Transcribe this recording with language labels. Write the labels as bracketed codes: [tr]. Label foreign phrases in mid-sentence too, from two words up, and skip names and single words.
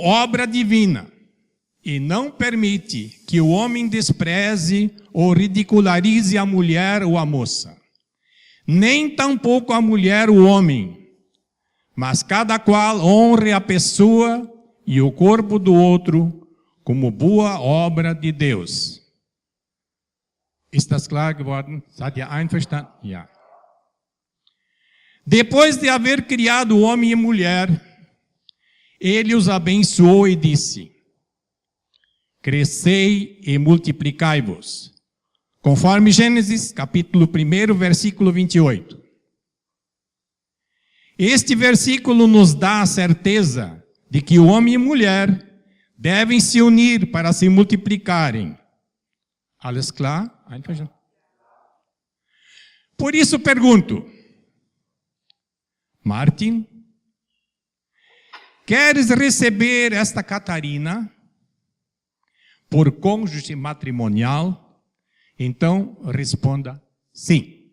[pt] obra divina, e não permite que o homem despreze ou ridicularize a mulher ou a moça, nem tampouco a mulher ou o homem, mas cada qual honre a pessoa e o corpo do outro como boa obra de Deus. [de] Ist das klar geworden? Seid ihr einverstanden? Ja. [pt] Depois de haver criado homem e mulher, ele os abençoou e disse: Crescei e multiplicai-vos. Conforme Gênesis, capítulo 1, versículo 28. Este versículo nos dá a certeza de que o homem e mulher devem se unir para se multiplicarem. [de] Alles klar? [pt] Por isso pergunto, Martin, queres receber esta Catarina por cônjuge matrimonial? Então responda sim.